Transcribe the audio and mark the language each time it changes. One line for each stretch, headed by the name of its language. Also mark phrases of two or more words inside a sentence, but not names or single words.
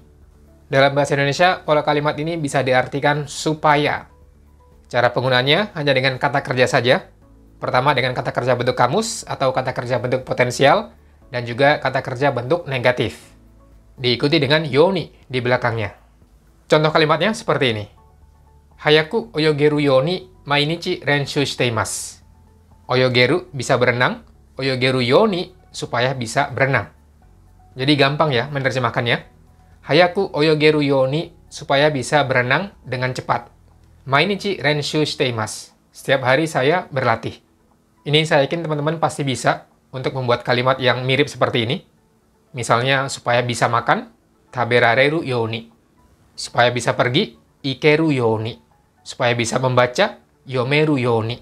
Indonesian: Dalam bahasa Indonesia, pola kalimat ini bisa diartikan supaya. Cara penggunaannya hanya dengan kata kerja saja. Pertama dengan kata kerja bentuk kamus atau kata kerja bentuk potensial, dan juga kata kerja bentuk negatif. Diikuti dengan yoni di belakangnya. Contoh kalimatnya seperti ini.
Japanese: 早く泳げるように毎日練習しています.
Indonesian: Oyogeru bisa berenang,
Japanese: 泳げるように
Indonesian: supaya bisa berenang. Jadi gampang ya menerjemahkannya.
Japanese: 早く泳げるように
Indonesian: supaya bisa berenang dengan cepat.
Japanese: 毎日練習しています.
Indonesian: Setiap hari saya berlatih. Ini saya yakin teman-teman pasti bisa untuk membuat kalimat yang mirip seperti ini. Misalnya, supaya bisa makan,
Japanese: 食べられるように.
Indonesian: Supaya bisa pergi,
Japanese: 行けるように.
Indonesian: Supaya bisa membaca,
Japanese: 読めるように.